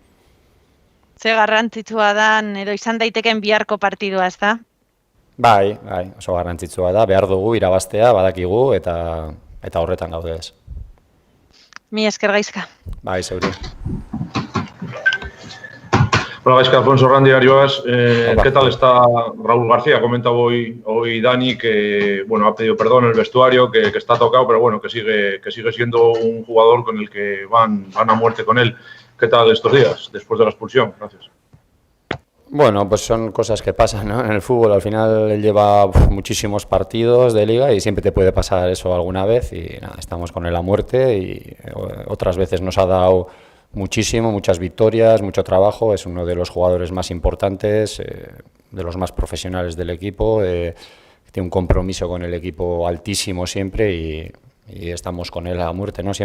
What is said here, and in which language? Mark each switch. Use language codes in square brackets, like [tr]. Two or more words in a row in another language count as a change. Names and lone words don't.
[eu] Ze garrantzitsua dan edo izan daiteken biharko partidua, ez da? Bai, oso garrantzitsua da, behar dugu irabaztea, badakigu eta horretan gaude ez. Mi esker Gaizka. Bai, zeuri. [es] Hola Gaizka, Alfonso Randi, Arioas. ¿Qué tal está Raúl García? Comentaba hoy Dani que ha pedido perdón en el vestuario, que está tocado, pero que sigue siendo un jugador con el que van a muerte con él. ¿Qué tal estos días, después de la expulsión? Gracias. Pues son cosas que pasan, ¿no? En el fútbol al final él lleva muchísimos partidos de liga y siempre te puede pasar eso alguna vez y nada, estamos con él a muerte y otras veces nos ha dado muchas victorias, mucho trabajo, es uno de los jugadores más importantes, de los más profesionales del equipo, tiene un compromiso con el equipo altísimo siempre y estamos con él a muerte, ¿no?